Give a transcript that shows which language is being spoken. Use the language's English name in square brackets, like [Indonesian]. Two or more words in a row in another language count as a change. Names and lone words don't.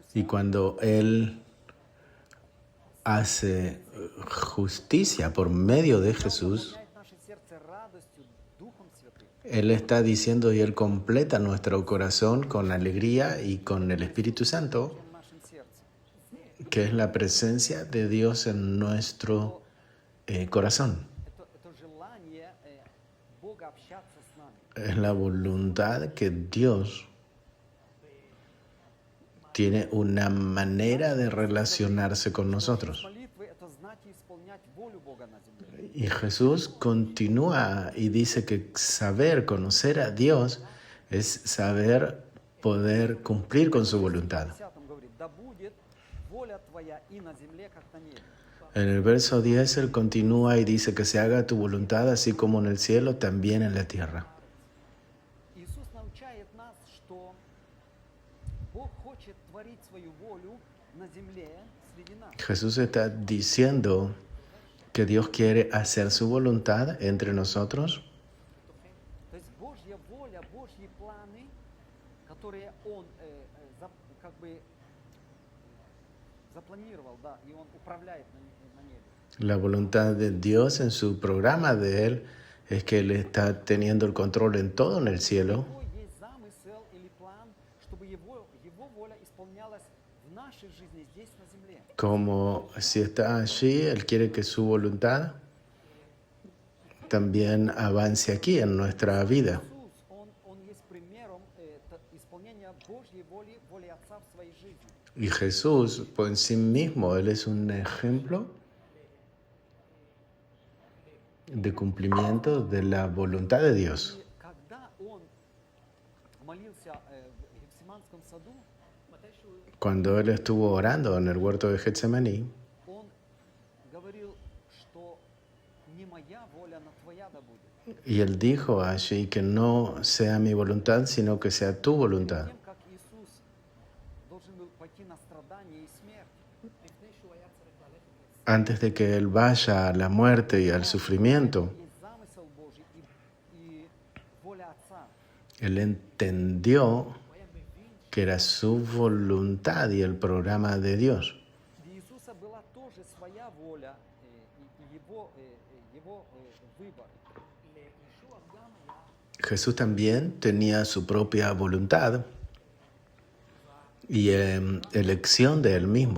[Spanish] y cuando Él hace justicia por medio de Jesús, [Russian] Наполняет наше сердце радостью, Духом Святым. [Spanish] Él está diciendo y Él completa nuestro corazón con alegría y con el Espíritu Santo, [Russian] В нашем сердце. [Spanish] que es la presencia de Dios en nuestro corazón. [Russian] Это желание Бога общаться с нами. [Spanish] Es la voluntad que Dios tiene una manera de relacionarse con nosotros. [Russian] Молитвы – это знать и исполнять волю Бога на земле. [Spanish] Y Jesús continúa y dice que saber, conocer a Dios es saber poder cumplir con su voluntad. [Russian] 10 говорит, да будет воля Твоя и на земле, как на небе. [Spanish] En el verso 10 Él continúa y dice que se haga tu voluntad así como en el cielo, también en la tierra. [Russian] Иисус научает нас, что Бог хочет творить свою волю на земле среди нас. [Spanish] Jesús está diciendo que Dios quiere hacer su voluntad entre nosotros. [Russian] То есть Божья воля, Божьи планы, которые Он как бы запланировал, да, и Он управляет на небе. [Spanish] La voluntad de Dios en su programa de Él es que Él está teniendo el control en todo en el cielo. [Russian] Его есть замысел или план, чтобы Его воля исполнялась в нашей жизни здесь на земле. [Spanish] Como si está allí, Él quiere que su voluntad también avance aquí en nuestra vida. [Russian] Иисус, Он есть примером [Spanish] Y Jesús, por en sí mismo, Él es un ejemplo de cumplimiento de la voluntad de Dios. [Russian] И когда он молился в Гефсиманском саду, [Spanish] Cuando Él estuvo orando en el huerto de Getsemaní, [Russian] он говорил, что не моя воля, но твоя да будет. [Spanish] y Él dijo allí que no sea mi voluntad, sino que sea tu voluntad. [Russian] Тем, как Иисус должен был пойти на страдания и смерть, [Spanish] Antes de que Él vaya a la muerte y al sufrimiento, [Russian] и замысел Божий, и воля Отца. [Spanish] Él entendió que era su voluntad y el programa de Dios. [Russian] Для Иисуса была тоже своя воля и его выбор. [Spanish] Jesús también tenía su propia voluntad y elección de Él mismo.